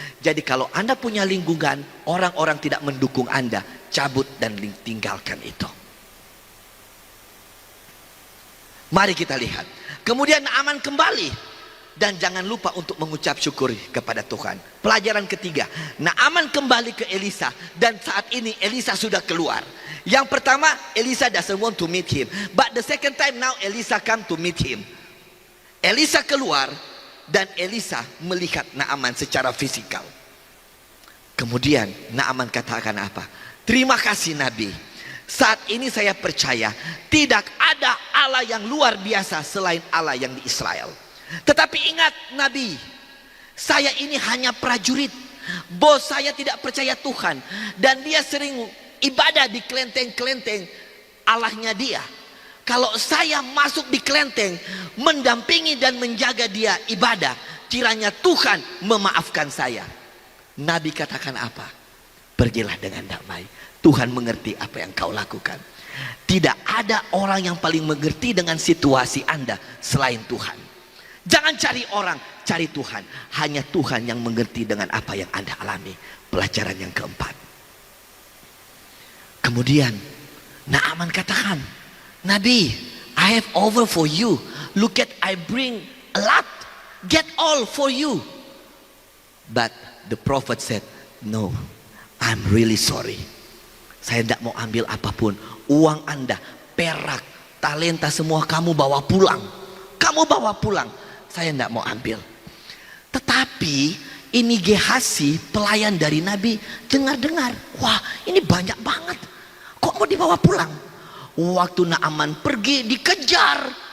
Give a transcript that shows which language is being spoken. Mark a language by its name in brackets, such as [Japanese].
[Indonesian] Jadi kalau Anda punya lingkungan, orang-orang tidak mendukung Anda, cabut dan tinggalkan itu. Mari kita lihat. Kemudian Naaman kembali. Dan jangan lupa untuk mengucap syukur kepada Tuhan. Pelajaran ketiga, Naaman kembali ke Elisa. Dan saat ini Elisa sudah keluar. Yang pertama, [English] Elisa doesn't want to meet him. But the second time now Elisa come to meet him. [Indonesian] Elisa keluar. Dan Elisa melihat Naaman secara fisikal. Kemudian Naaman katakan apa? Terima kasih Nabi. Saat ini saya percaya tidak ada Allah yang luar biasa selain Allah yang di Israel. Tetapi ingat Nabi, saya ini hanya prajurit. Bos saya tidak percaya Tuhan. Dan dia sering ibadah di kelenteng-kelenteng Allahnya dia. Kalau saya masuk di kelenteng, mendampingi dan menjaga dia ibadah, kiranya Tuhan memaafkan saya. Nabi katakan apa? Pergilah dengan damai. Tuhan mengerti apa yang kau lakukan. Tidak ada orang yang paling mengerti dengan situasi Anda selain Tuhan. Jangan cari orang, cari Tuhan. Hanya Tuhan yang mengerti dengan apa yang Anda alami. Pelajaran yang keempat. Kemudian Naaman katakan, Nabi, [English] I have over for you. Look at, I bring a lot. Get all for you. But the prophet said, no, I'm really sorry. [Indonesian] Saya tidak mau ambil apapun. Uang Anda, perak, talenta semua kamu bawa pulang. Kamu bawa pulang. Saya tidak mau ambil. Tetapi ini Gehasi, pelayan dari Nabi, dengar-dengar. Wah, ini banyak banget. Kok mau dibawa pulang? Waktu Naaman pergi, dikejar.